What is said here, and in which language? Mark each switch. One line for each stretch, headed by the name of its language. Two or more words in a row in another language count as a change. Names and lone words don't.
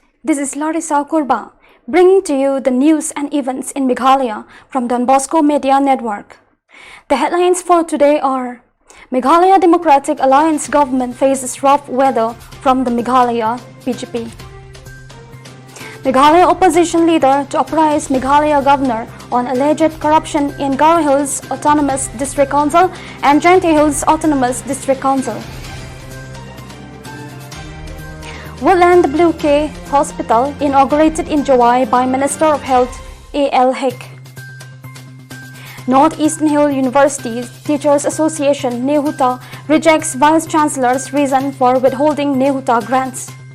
English: This is Larissa Kurba, bringing to you the news and events in Meghalaya from the Bosco Media Network. The headlines for today are: Meghalaya Democratic Alliance government faces rough weather from the Meghalaya BJP. Meghalaya opposition leader to apprise Meghalaya governor on alleged corruption in Garo Hills Autonomous District Council and Jaintia Hills Autonomous District Council. Woodland WK Hospital inaugurated in July by Minister of Health A.L. Hick. Northeastern Hill University's Teachers Association Nehuta rejects Vice Chancellor's reason for withholding Nehuta grants.